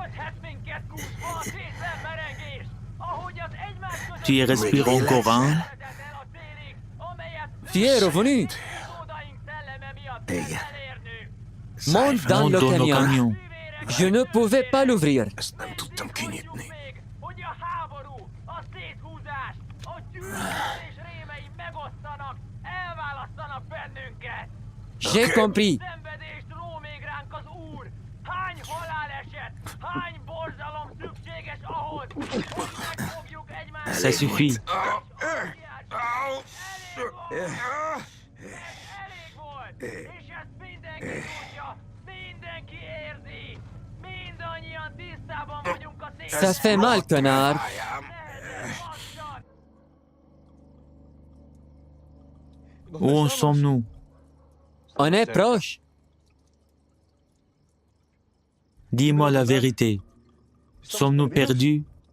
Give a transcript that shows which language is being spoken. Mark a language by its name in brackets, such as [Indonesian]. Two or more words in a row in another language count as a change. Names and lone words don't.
[Hungarian] Vesz minket kúszva a kényszermerengés! Ahogy az egymás között... [French] Tu y respires encore un. [Hungarian] ...el a célig, amelyet... [French] Tu es revenu. [Hungarian] ...utódaink szelleme miatt kell elérnünk! [French] Monte dans Monte le dans le camion. camion. Je ne pouvais pas l'ouvrir. [Hungarian] Ezt nem tudtam kinyitni. Még, hogy a háború, a széthúzás, a gyűlölés rémei megosztanak, elválasztanak bennünket! [French] J'ai compris. [Hungarian] Szenvedést ró még ránk az Úr! Hány haláleset, hány borzalom szükséges ahhoz, hogy megfogjuk egymást! [French] Ça suffit. [Hungarian] Elég volt! És ezt mindenki tudja, mindenki érzi! Mindannyian tisztában vagyunk a [French] Ça fait mal, connard. Où en sommes-nous? On est proche. Dis-moi la vérité. Sommes-nous perdus?